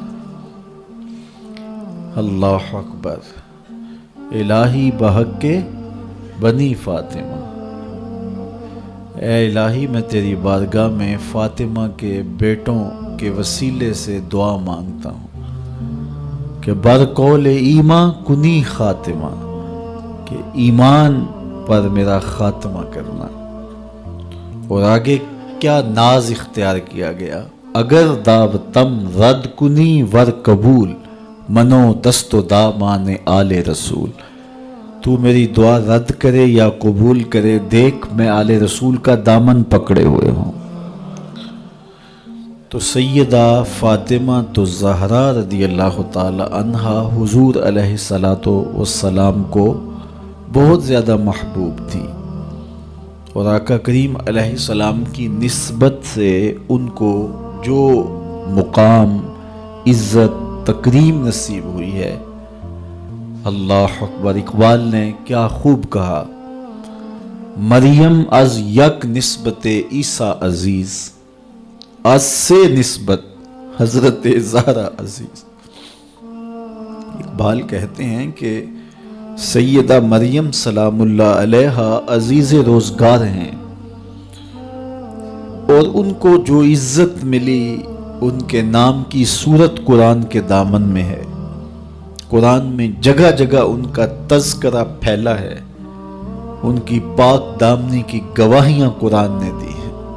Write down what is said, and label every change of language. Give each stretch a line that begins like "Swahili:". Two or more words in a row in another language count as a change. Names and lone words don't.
Arabic: اللہ اکبر،
Persian: الہی بحق بنی فاطمہ،
Urdu: اے الہی میں تیری بارگاہ میں فاطمہ کے بیٹوں کے وسیلے سے دعا مانگتا ہوں کہ
Persian: برقول ایمان کنی خاتمہ،
Urdu: کہ ایمان پر میرا خاتمہ کرنا۔ اور آگے کیا ناز اختیار کیا گیا،
Persian: اگر دعوتم رد کنی ور قبول منو دست و دامان آل رسول،
Urdu: تو میری دعا رد کرے یا قبول کرے، دیکھ میں آل رسول کا دامن پکڑے ہوئے ہوں۔ تو سیدہ فاطمہ تو زہرا
Arabic: رضی اللہ تعالی عنہا
Urdu: حضور
Arabic: علیہ الصلاۃ والسلام
Urdu: کو بہت زیادہ محبوب تھی، اور آقا کریم
Arabic: علیہ السلام
Urdu: کی نسبت سے ان کو جو مقام، عزت، تکریم نصیب ہوئی ہے،
Arabic: اللہ اکبر۔
Urdu: اقبال نے کیا خوب کہا،
Persian: مریم از یک نسبت عیسیٰ عزیز، از سے نسبت حضرت زہرا عزیز۔
Urdu: اقبال کہتے ہیں کہ سیدہ مریم
Arabic: سلام اللہ علیہا
Urdu: عزیز روزگار ہیں، اور ان کو جو عزت ملی ان کے نام کی صورت قرآن کے دامن میں ہے، قرآن میں جگہ جگہ ان کا تذکرہ پھیلا ہے، ان کی پاک دامنی کی گواہیاں قرآن نے دی ہیں۔